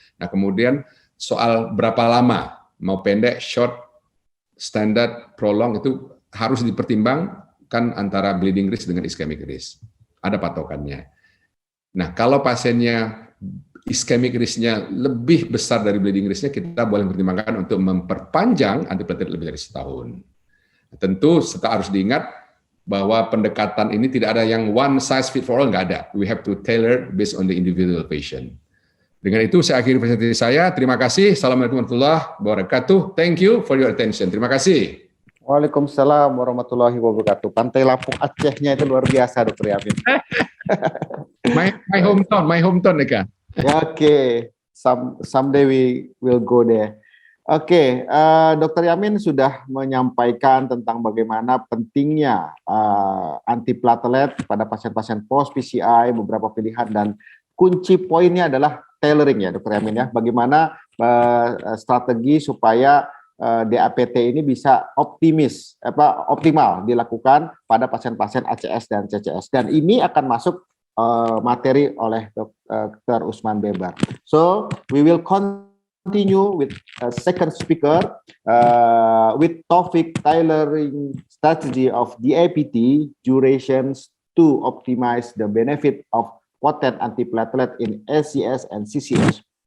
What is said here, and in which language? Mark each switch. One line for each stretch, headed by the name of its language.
Indonesian: Nah, kemudian soal berapa lama, mau pendek, short, standar, prolong, itu harus dipertimbangkan antara bleeding risk dengan ischemic risk. Ada patokannya. Nah, kalau pasiennya ischemic risk-nya lebih besar dari bleeding risk-nya, kita boleh mempertimbangkan untuk memperpanjang antiplatelet lebih dari setahun. Tentu harus diingat bahwa pendekatan ini tidak ada yang
English: one size fit for all,
Indonesian: nggak ada.
English: We have to tailor based on the individual patient.
Indonesian: Dengan itu saya akhiri presentasi saya. Terima kasih. Assalamualaikum warahmatullahi wabarakatuh.
English: Thank you for your attention.
Indonesian: Terima kasih. Waalaikumsalam warahmatullahi wabarakatuh. Pantai Lampung Acehnya itu luar biasa, Dr. Yamin.
English: my hometown, Eka.
Indonesian: Ya, oke.
English: Someday we will go there.
Indonesian: Oke, Dr. Yamin sudah menyampaikan tentang bagaimana pentingnya antiplatelet pada pasien-pasien post PCI, beberapa pilihan, dan kunci poinnya adalah tailoring ya, Dr. Yamin ya. Bagaimana strategi supaya DAPT ini bisa optimal dilakukan pada pasien-pasien ACS dan CCS. Dan ini akan masuk materi oleh Dr. Usman Bebar.
English: So we will continue with second speaker with topic tailoring strategy of DAPT durations to optimize the benefit of potent antiplatelet in ACS and CCS.